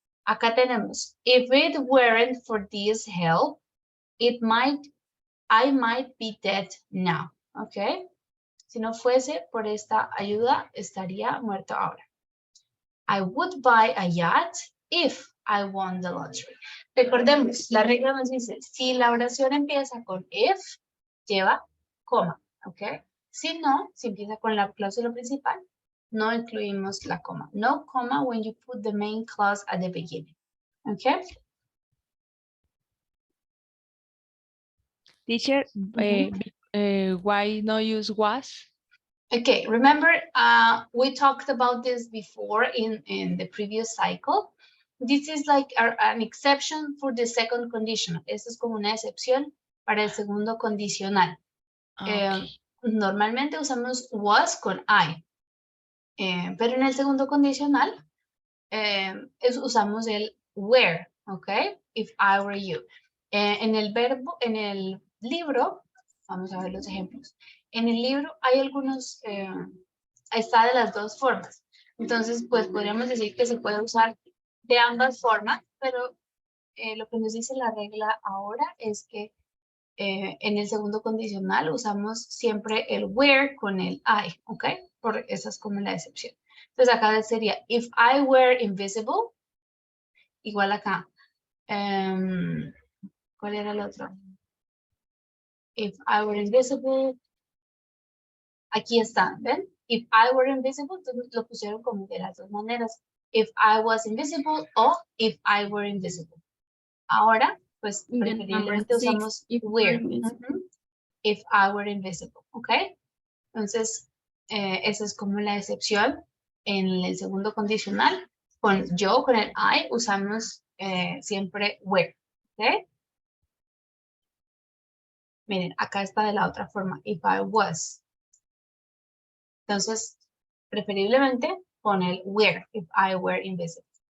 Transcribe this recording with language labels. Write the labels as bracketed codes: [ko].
[es] Acá tenemos, [en] if it weren't for this help, I might be dead now. Ok. [es] Si no fuese por esta ayuda, estaría muerto ahora. [en] I would buy a yacht if I won the lottery. [es] Recordemos, la regla nos dice, si la oración empieza con if, lleva coma, ¿ok? Si no, si empieza con la cláusula principal, no incluimos la coma. [en] No comma when you put the main clause at the beginning, ¿ok? Teacher, why no use was? Okay, remember we talked about this before in the previous cycle. This is like an exception for the second conditional. [es] Esto es como una excepción para el segundo condicional. [en] Okay. [es] Normalmente usamos was con I, pero en el segundo condicional usamos el were, ¿ok? [en] If I were you. [es] En el verbo, en el libro, vamos a ver los ejemplos. En el libro hay algunos, está de las dos formas. Entonces, pues podríamos decir que se puede usar de ambas formas, pero lo que nos dice la regla ahora es que en el segundo condicional usamos siempre el were con el I, ¿ok? Por esa es como la excepción. Entonces acá sería, [en] if I were invisible, [es] igual acá. ¿Cuál era el otro? [en] If I were invisible, [es] aquí está, ¿ven? [en] If I were invisible, [es] lo pusieron como de las dos maneras. [en] If I was invisible o if I were invisible. [es] Ahora, pues preferiblemente usamos were. [en] If I were invisible, [es] ¿ok? Entonces, esa es como la excepción. En el segundo condicional, con el I, usamos siempre were, ¿ok? Miren, acá está de la otra forma, [en] if I was. [es] Entonces, preferiblemente con el were, [en] if I were invisible.